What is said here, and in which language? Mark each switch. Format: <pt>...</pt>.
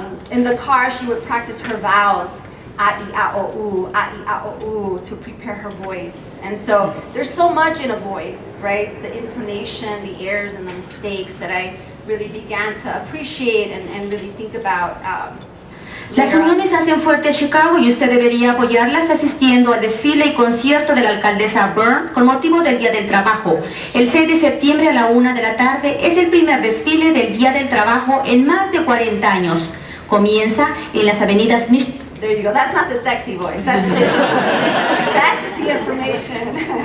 <en>In the car, she would practice her vowels, a-I-A-O-U, to prepare her voice. And so there's so much in a voice, right? The intonation, the airs, and the mistakes that I really began to appreciate and really think about.</en> <es>Las uniones hacen fuerte a Chicago y usted debería apoyarlas asistiendo al desfile y concierto de la alcaldesa Byrne con motivo del Día del Trabajo. El 6 de septiembre a la 1 de la tarde es el primer desfile del Día del Trabajo en más de 40 años. Comienza en las avenidas...</es> <en>There you go. That's not the sexy voice. That's just the information.</en>